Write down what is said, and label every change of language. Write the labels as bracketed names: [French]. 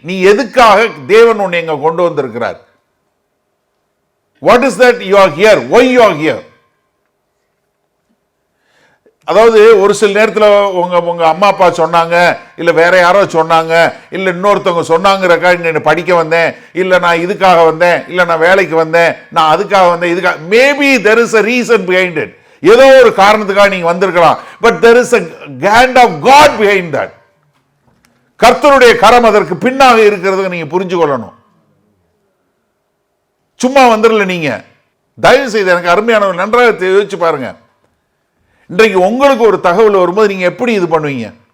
[Tamil] நீ எதுக்காக தேவன் உன்னை எங்க கொண்டு வந்திருக்கிறார். [English] What is that you are here, why you are here. [Tamil] அதாவது ஒரு சில நேரத்தில் உங்க அம்மா அப்பா சொன்னாங்க, இல்ல வேற யாரோ சொன்னாங்க, இல்ல இன்னொருத்தவங்க சொன்னாங்கிறக்காக நான் படிக்க வந்தேன், இல்ல நான் இதுக்காக வந்தேன், இல்ல நான் வேலைக்கு வந்தேன், நான் அதுக்காக வந்தேன், இதுக்காக. [English] Maybe there is a reason behind it. [Tamil] ஏதோ ஒரு காரணத்துக்காக நீங்க வந்திருக்கலாம். [English] But there is a hand of God behind that. [Tamil] கர்த்தருடைய கரம் அதற்கு பின்னாக இருக்கிறது நீங்க புரிஞ்சு கொள்ளணும். சும்மா வந்துடல நீங்க. தயவு செய்து எனக்கு அருமையானவர் நன்றாக யோசிச்சு பாருங்க. இன்றைக்கு உங்களுக்கு ஒரு தகவல் வரும்போது நீங்க எப்படி இது பண்ணுவீங்க?